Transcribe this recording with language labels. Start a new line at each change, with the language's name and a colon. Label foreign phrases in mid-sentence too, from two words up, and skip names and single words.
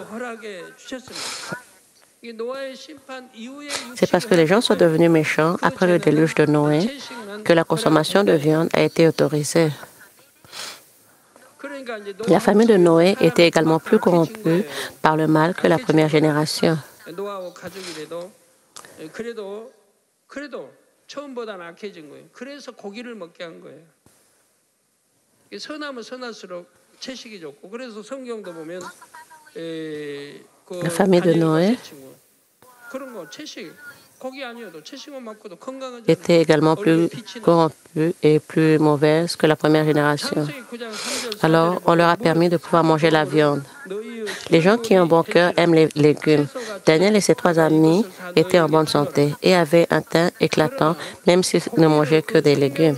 French: C'est parce que les gens sont devenus méchants après le déluge de Noé que la consommation de viande a été autorisée. La famille de Noé était également plus corrompue par le mal que la première génération.
Korean: 처음보다는 악해진 거예요. 그래서 고기를 먹게 한 거예요. 선하면 선할수록 채식이 좋고 그래서 성경도 보면
French: La famille de Noé
Korean: 그런 거 채식 고기 아니어도 채식만 먹고도 건강하잖아요.
French: était également plus corrompue et plus mauvaise que la première génération. Alors, on leur a permis de pouvoir manger la viande. Les gens qui ont un bon cœur aiment les légumes. Daniel et ses 3 amis étaient en bonne santé et avaient un teint éclatant, même s'ils ne mangeaient que des légumes.